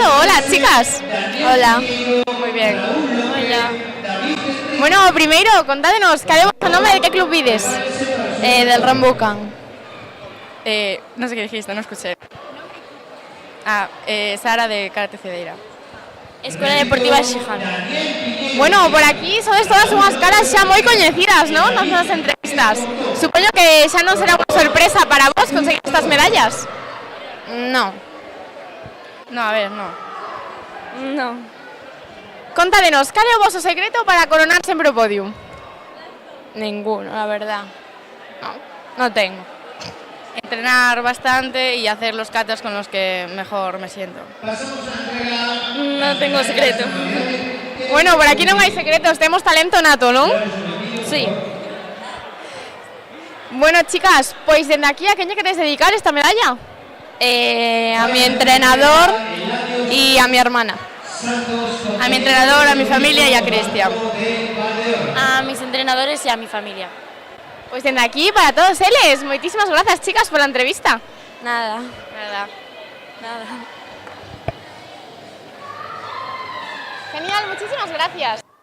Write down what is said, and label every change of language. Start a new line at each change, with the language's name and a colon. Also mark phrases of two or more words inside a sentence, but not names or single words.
Spanish: Hola, chicas. Hola. Moi bien. Hola.
Galician: Bueno, primeiro, contádenos, cal é o vosso nome, de que club vides?
Spanish: Del Rambucan. No sé qué dijiste, no escuché. Sara de Karate Cedeira. Escuela Deportiva Xijan.
Galician: Bueno, por aquí sodes todas unhas caras xa moi coñecidas, non? Nas nosas entrevistas. Supoño que xa non será unha sorpresa para vos conseguir estas medallas.
Spanish: No. No, a ver, no. No.
Galician: Contádenos, cal é o voso secreto para coronar sempre o podium?
Spanish: Ninguno, la verdad. No tengo. Entrenar bastante y hacer los katas con los que mejor me siento. No tengo secreto.
Galician: Bueno, por aquí non hai secretos, temos talento nato, non?
Spanish: Sí.
Galician: Bueno, chicas, pois dende aquí a quen lle queres dedicar esta medalla?
Spanish: A mi entrenador y a mi hermana. A mi entrenador, a mi familia y a Cristian. A mis entrenadores y a mi familia.
Galician: Pois dende aquí para todos eles. Moitísimas grazas, chicas, pola entrevista.
Spanish: Nada. Nada. Nada. Genial, muchísimas gracias.